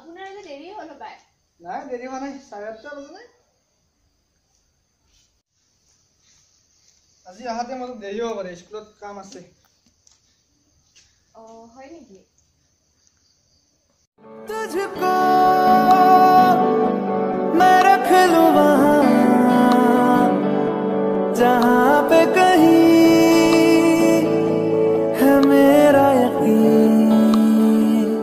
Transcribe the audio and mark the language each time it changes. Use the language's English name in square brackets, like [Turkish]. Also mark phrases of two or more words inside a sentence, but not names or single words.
[Assamese] যে দেৰি হ'ল বাই নাই দেৰি হোৱা নাই 8:30 বাজে নাই আজি আহাতে মোৰ দেৰি হ'ব পাৰে স্কুলত কাম আছে হয় নেকি [Hindi] तुझको मैं रख लूं वहां जहां पे कहीं है मेरा यकीन